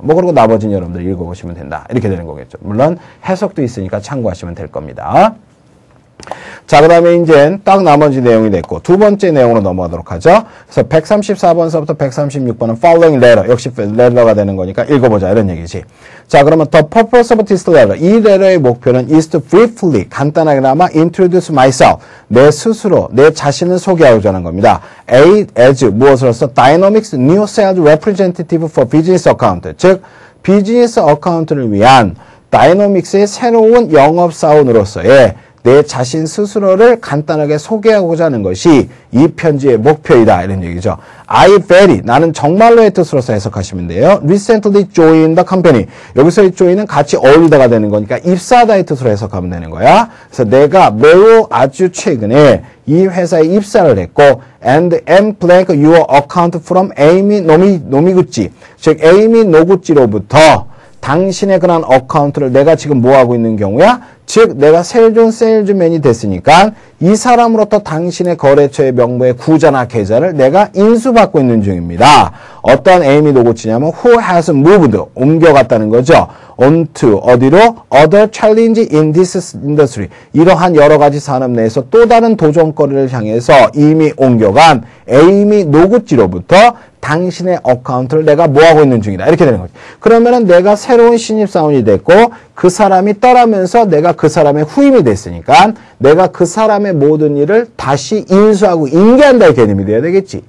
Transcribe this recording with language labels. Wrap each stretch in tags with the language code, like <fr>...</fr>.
<ko>뭐 그리고 나머지는 여러분들 읽어보시면 된다. 이렇게 되는 거겠죠. 물론 해석도 있으니까 참고하시면 될 겁니다. 자, 그 다음에 이제 딱 나머지 내용이 됐고 두 번째 내용으로 넘어가도록 하죠. 그래서 134번서부터 136번은</ko> <en>following letter.</en> <ko>역시 letter가 되는 거니까 읽어보자 이런 얘기지. 자, 그러면</ko> <en>the purpose of this letter.</en> <ko>이 letter의 목표는</ko> <en>is to briefly</en> <ko>간단하게나마</ko> <en>introduce myself. 내 스스로 내 자신을 소개하고자 하는 겁니다. as</en> <ko>무엇으로서</ko> <en>dynamics new sales representative for business account.</en> <ko>즉 비즈니스 어카운트를 위한 다이너믹스의 새로운 영업사원으로서의 내 자신 스스로를 간단하게 소개하고자 하는 것이 이 편지의 목표이다. 이런 얘기죠.</ko> <en>I very,</en> <ko>나는 정말로의 뜻으로서 해석하시면 돼요.</ko> <en>Recently joined the company.</en> <ko>여기서의 join은 같이 어울리다가 되는 거니까 입사하다의 뜻으로 해석하면 되는 거야. 그래서 내가 매우 아주 최근에 이 회사에 입사를 했고</ko> <en>and am blank your account from Amy</en> <ko>노미구치. 즉 에이미 노구치로부터 당신의 그런 어카운트를 내가 지금 뭐 하고 있는 경우야? 즉 내가 세일즈맨이 됐으니까 이 사람으로부터 당신의 거래처의 명부의 구자나 계좌를 내가 인수받고 있는 중입니다. 어떠한 에이미 노구치냐면</ko> <en>who has moved</en> <ko>옮겨갔다는 거죠.</ko> <en>onto</en> <ko>어디로?</ko> <en>other challenge in this industry.</en> <ko>이러한 여러 가지 산업 내에서 또 다른 도전거리를 향해서 이미 옮겨간 에이미 노구치로부터 당신의 어카운트를 내가 뭐하고 있는 중이다. 이렇게 되는 거죠. 그러면은 내가 새로운 신입사원이 됐고 그 사람이 떠나면서 내가 그 사람의 후임이 됐으니까 내가 그 사람의 모든 일을 다시 인수하고 인계한다의 개념이 돼야 되겠지.</ko>